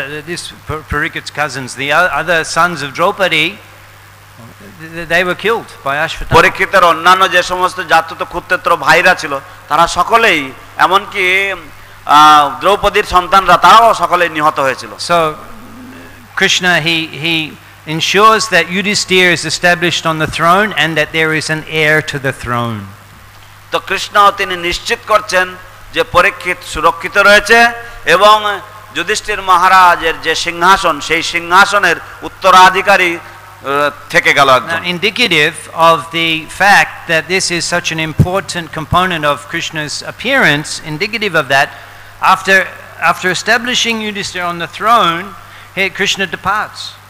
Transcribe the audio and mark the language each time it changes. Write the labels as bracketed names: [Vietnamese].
[English] This Parikshit's cousins, the other sons of Draupadi, they were killed by Ashvatthama. [Bangla] পরীক্ষিতের অন্যান্য যে সমস্ত জাতত ক্ষুদ্রেত্র ভাইরা ছিল তারা সকলেই, এমনকি দ্রৌপদীর সন্তানরা, তারাও সকলেই নিহত হয়েছিল। [English] So Krishna he ensures that Yudhishthira is established on the throne and that there is an heir to the throne. [Bangla] তো কৃষ্ণ তিনি নিশ্চিত করছেন যে পরীক্ষিত সুরক্ষিত রয়েছে এবং যুধিষ্ঠির মহারাজের যে সিংহাসন সেই সিংহাসনের উত্তরাধিকারী থেকে গেল একজন। [English] Indicative of the fact that this is such an important component of Krishna's appearance, indicative of that, after establishing Yudhishthira on the throne, Krishna departs.